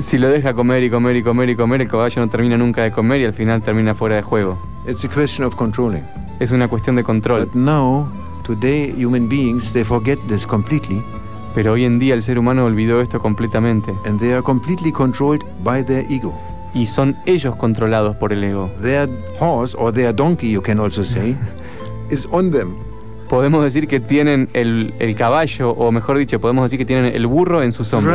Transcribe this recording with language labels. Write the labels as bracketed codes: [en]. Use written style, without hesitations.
[es] Si lo deja comer, el caballo no termina nunca de comer y al final termina fuera de juego. [en] It's a question of controlling. [es] Es una cuestión de control. [en] But now, today, human beings, they forget this completely. [es] Pero hoy en día el ser humano olvidó esto completamente. [en] And they are completely controlled by their ego. [es] Y son ellos controlados por el ego. [en] Their horse, or their donkey, you can also say, is on them. [es] Podemos decir que tienen el caballo, o mejor dicho, podemos decir que tienen el burro en sus hombros.